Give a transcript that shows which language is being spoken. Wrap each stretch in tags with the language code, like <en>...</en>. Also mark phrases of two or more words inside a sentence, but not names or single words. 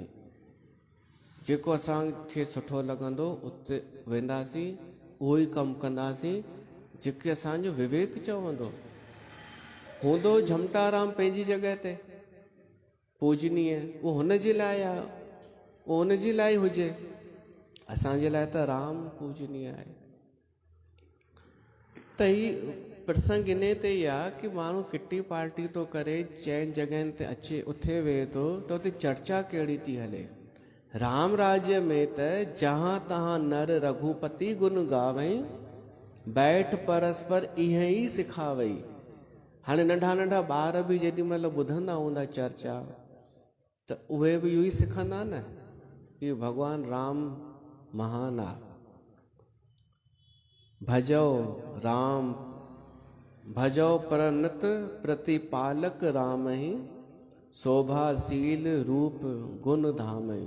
<sd>जेको असांखे सुठो लॻंदो उते वेंदासीं, उहो ई कमु कंदासीं जेके असांजो विवेक चवंदो। हूंदो झमटाराम पंहिंजी जॻह ते पूजनीय, उहो हुन जे लाइ आहे, उहो हुन जे लाइ हुजे। असांजे लाइ त राम पूजनीय आहे। त ही प्रसंग इन ते ई आहे कि माण्हू किटी पार्टी थो करे, चइनि जॻहियुनि ते अचे उथे वेहे थो, त उते चर्चा कहिड़ी थी हले। राम राज्य में त</sd> <awa>जहाँ तहाँ नर रघुपति गुण गावई, बैठ परस्पर इहे ई सिखावई।</awa> <sd>हाणे नंढा नंढा ॿार बि जेॾी महिल ॿुधंदा हूंदा चर्चा, त उहे बि इहो ई सिखंदा न कि भॻवानु राम महान आहे।</sd> <awa>भजो राम भजो परनित प्रतिपालक राम ही, शोभाशील रूप गुण धाम ही।</awa>